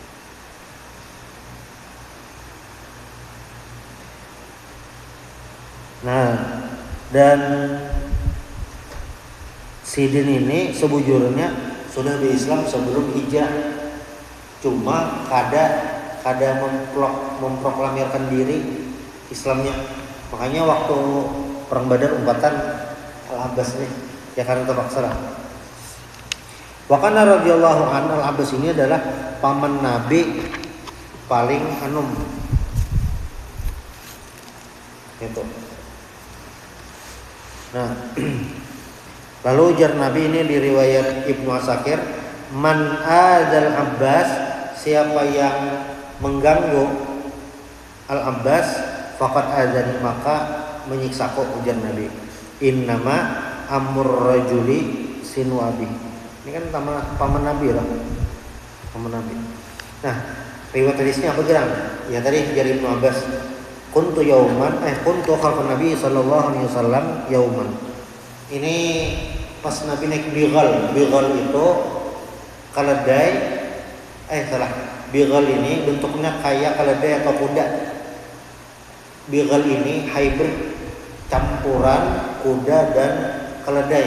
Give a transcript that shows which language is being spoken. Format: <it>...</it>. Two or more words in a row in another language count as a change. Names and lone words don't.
<bjn>Nah, dan Sidin ini sebujurnya sudah di Islam sebelum hijrah. Cuma kada memproklamirkan diri Islamnya. Makanya waktu perang Badar umpatan Al-Abbas nih, ya karena terpaksa lah.</bjn> <ar>وكان رضي الله عنه,</ar> <bjn>Al-Abbas ini adalah paman Nabi paling anum. Gitu. Nah, lalu ujar Nabi ini di riwayat Ibnu Asakir,</bjn> <ar>من آذى العباس,</ar> <bjn>siapa yang mengganggu Al-Abbas,</bjn> <ar>فقد آذاني,</ar> <bjn>maka menyiksaku, ujar Nabi.</bjn> <ar>إنما عم الرجل صنو أبيه,</ar> <bjn>Ini kan paman Nabi lah. Paman Nabi. Nah, riwayat hadisnya apa gerang? Ya tadi dari Ibnu Abbas.</bjn> <ar>كنت خلف النبي صلى الله عليه وسلم يوما.</ar> <bjn>Ini pas Nabi naik bighal. Bighal itu keledai bighal ini bentuknya kayak keledai atau kuda. Bighal ini hybrid campuran kuda dan keledai.</bjn>